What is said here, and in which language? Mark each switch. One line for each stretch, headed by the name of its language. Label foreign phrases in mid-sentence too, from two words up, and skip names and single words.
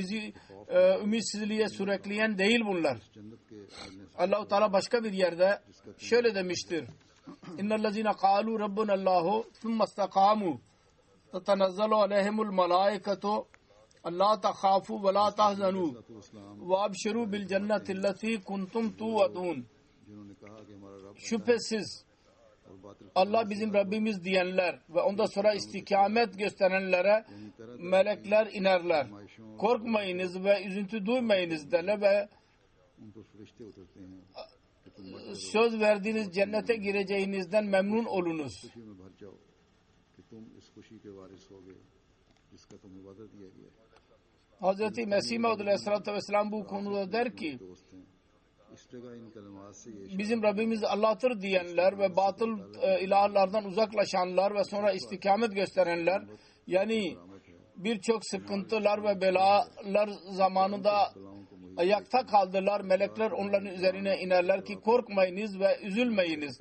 Turkish: Bizi ümitsizliğe sürükleyen değil bunlar.
Urdu: جنت کے آنے
Turkish: Allah-u Teala başka bir yerde şöyle demiştir.
Arabic: إن الذين قالوا ربنا الله ثم استقاموا تتنزل عليهم الملائكة ألا تخافوا ولا تحزنوا وأبشروا بالجنة التي كنتم توعدون.
Urdu: جنہوں نے کہا کہ ہمارا رب
Turkish: Şüphesiz
Urdu: اور باطل
Turkish: Allah bizim Rabbimiz diyenler ve ondan sonra istikamet gösterenlere melekler inerler. Korkmayınız ve üzüntü duymayınız derler ve
Urdu: ان پر فرشتے اترتے ہیں کہ تم مت
Turkish: söz verdiğiniz cennete gireceğinizden memnun olunuz.
Urdu: خوشی میں بھر جاؤ کہ تم اس خوشی کے وارث ہو گے جس کا تمہیں وعدہ دیا گیا ہے.
Turkish: Hz. Mesih Maud Aleyhisselatü Vesselam bu konuda der ki
Urdu: دوست ہیں اس جگہ ان کلمات سے یہ
Turkish: bizim Rabbimiz Allah'tır diyenler ve batıl ilahlardan uzaklaşanlar ve sonra istikamet gösterenler yani birçok sıkıntılar ve belalar zamanında ayakta kaldılar. Melekler onların üzerine inerler ki korkmayınız ve üzülmeyiniz.